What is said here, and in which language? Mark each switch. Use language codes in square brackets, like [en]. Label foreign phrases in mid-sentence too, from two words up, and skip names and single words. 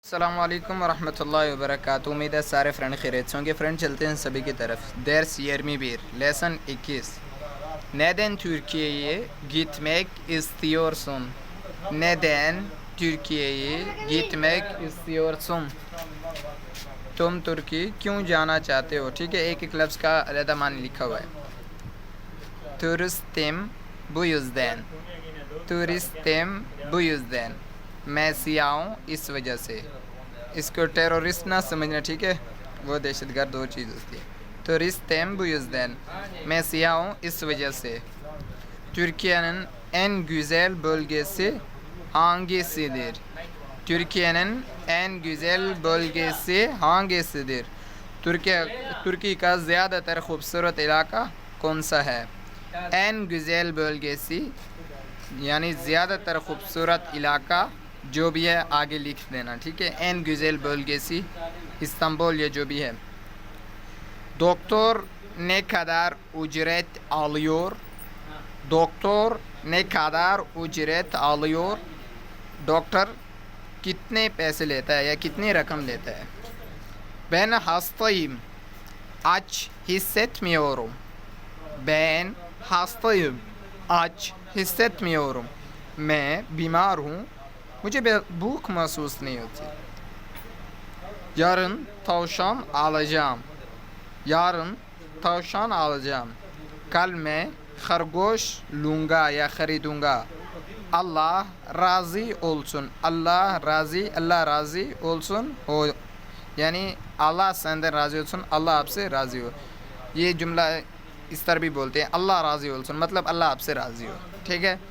[ar] السلام عليكم ورحمة الله وبركاته. [ur] امید ہے سارے فرینڈ خیریت سے ہوں گے. فرینڈ چلتے ہیں سبھی کی طرف. [tr] Ders 21 Lesson 21 Neden Türkiye'ye gitmek istiyorsun? Neden Türkiye'ye gitmek istiyorsun? [ur] تم ترکی کیوں جانا چاہتے ہو? ٹھیک ہے، ایک ایک لفظ کا الگ معنی لکھا ہوا ہے. [tr] Turistim bu yüzden। Turistim bu yüzden। [ur] میں سیاح ہوں اس وجہ سے. اس کو ٹیررسٹ نہ سمجھنا، ٹھیک ہے، وہ دہشت گرد دو چیز ہوتی ہے. [tr] Turistim bu yüzden। [ur] میں سیاح ہوں اس وجہ سے. [tr] Türkiye'nin en güzel bölgesi hangisidir? Türkiye'nin en güzel bölgesi hangisidir? [ur] ترکی کا زیادہ تر خوبصورت علاقہ کون سا ہے? [tr] en güzel bölgesi [ur] یعنی زیادہ تر خوبصورت علاقہ جو بھی ہے آگے لکھ دینا، ٹھیک ہے. [tr] en güzel bölgesi İstanbul [ur] یا جو بھی ہے. [tr] Doktor ne kadar ücret alıyor? Doktor ne kadar ücret alıyor? [ur] ڈاکٹر کتنے پیسے لیتا ہے یا کتنی رقم لیتا ہے? [tr] Ben hastayım. Aç hissetmiyorum. Ben hastayım. Aç hissetmiyorum. [ur] میں بیمار ہوں، مجھے بھوک محسوس نہیں ہوتی. [tr] Yarın tavşan alacağım. Yarın tavşan alacağım. [ur] کل میں خرگوش لوں گا یا خریدوں گا. [tr] Allah razı olsun. Allah razı olsun [ur] ہو، یعنی [tr] Allah senden razı olsun, [ur] اللہ آپ سے راضی ہو. یہ جملہ اس طرح بھی بولتے ہیں, [tr] Allah razı olsun, [ur] مطلب اللہ آپ سے راضی ہو، ٹھیک ہے.